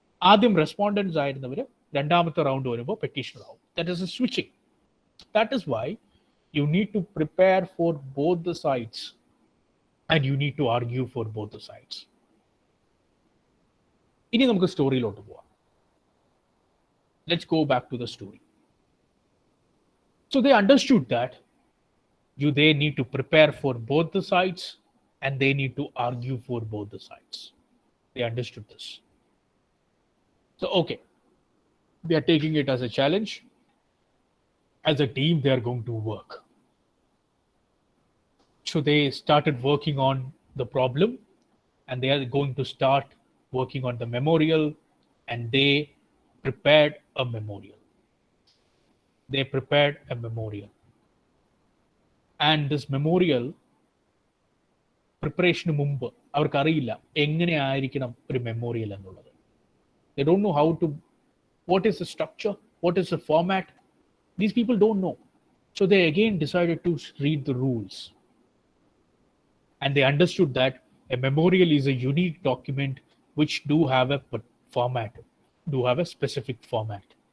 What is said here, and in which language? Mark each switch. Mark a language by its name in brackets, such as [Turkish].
[Malayalam] ആദ്യം റെസ്പോണ്ടൻസ് ആയിരുന്നവർ രണ്ടാമത്തെ റൗണ്ട് വരുമ്പോൾ പെറ്റീഷണർ ആവും. [English] That is a switching. That is why you need to prepare for both the sides and you need to argue for both the sides. [Malayalam] ഇനി നമുക്ക് സ്റ്റോറിയിലോട്ട് പോവാം. [English] Let's go back to the story. So they understood that they need to prepare for both the sides and they need to argue for both the sides. They understood this. So, okay, they are taking it as a challenge. As a team, they are going to work. So they started working on the problem and they are going to start working on the memorial, and they prepared a memorial. They prepared a memorial. And this memorial preparation [Malayalam] മുമ്പ് അവർക്ക് അറിയില്ല എങ്ങനെ ആയിരിക്കണം ഒരു memorial എന്നുള്ളത്. [English] They don't know how to, what is the structure, what is the format. These people don't know. So they again decided to read the rules. And they understood that a memorial is a unique document which do have a format, do have a specific format.